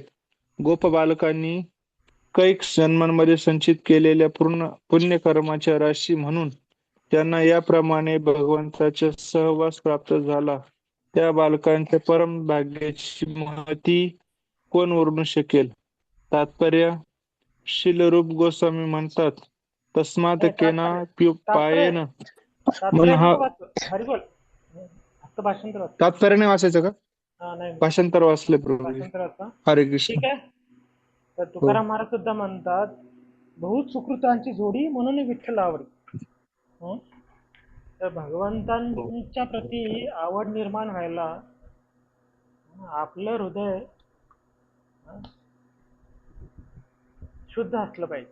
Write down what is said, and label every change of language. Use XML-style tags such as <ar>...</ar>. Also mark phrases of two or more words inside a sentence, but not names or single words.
<mr>गोप बालकांनी कैक जन्मांमध्ये संचित केलेल्या पूर्ण पुण्यकर्माच्या राशी म्हणून त्यांना याप्रमाणे भगवंताचा सहवास प्राप्त झाला. त्या बालकांच्या परम भाग्याची महती कोण वर्णू शकेल? तात्पर्य शीलरूप गोस्वामी म्हणतात,</mr> <sa>तस्मात् केना पायेन</sa> <mr>तात्पर्य मनः. नको वाचू. हरिबोल. फक्त भाषांतर वाच. तात्पर्य नाही वाचायचं का? नाही भाषांतर वाचले प्रभूजी. भाषांतर वाचा. हरे कृष्ण. ठीक आहे. तर तुकाराम महाराज सुद्धा म्हणतात, बहुत सुकृतांची जोडी म्हणून विठ्ठल आवडी. हं? तर भगवंतांच्या प्रती आवड निर्माण व्हायला आपलं हृदय शुद्ध असलं पाहिजे.</mr>